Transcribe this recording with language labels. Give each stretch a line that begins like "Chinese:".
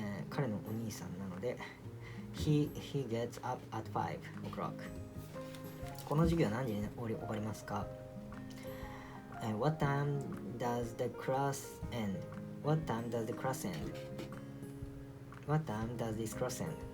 Japanese: 彼のお兄さんなので
English: he gets up at 5 o'clock.
Japanese: この授業は何時に終わりますか？
English: What time does the class end? What time does the class end? What time does this class end?